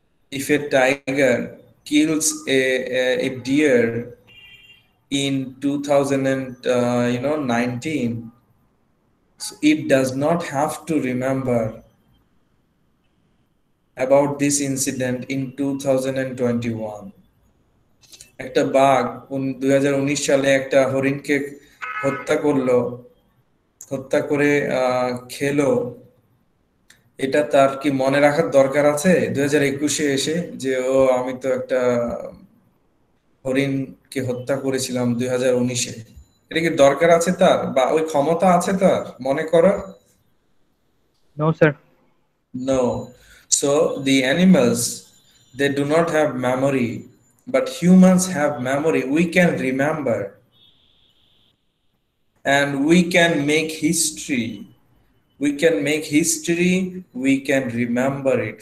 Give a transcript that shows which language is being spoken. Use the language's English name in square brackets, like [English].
[English] If a tiger kills a deer in 2019, so it does not have to remember about this incident in 2021. [Bangla] একটা বাঘ 2019 সালে একটা হরিণকে হত্যা করলো, হত্যা করে খেলো, এটা তার কি মনে রাখার দরকার আছে 2021-এ এসে যে আমি তো একটা হরিণকে হত্যা করেছিলাম 2019-এ? এটা কি দরকার আছে তার, বা ওই ক্ষমতা আছে তার মনে করার? [English] No, sir. No. So the animals, they do not have memory, but humans have memory. We can remember and we can make history. We can make history, we can remember it.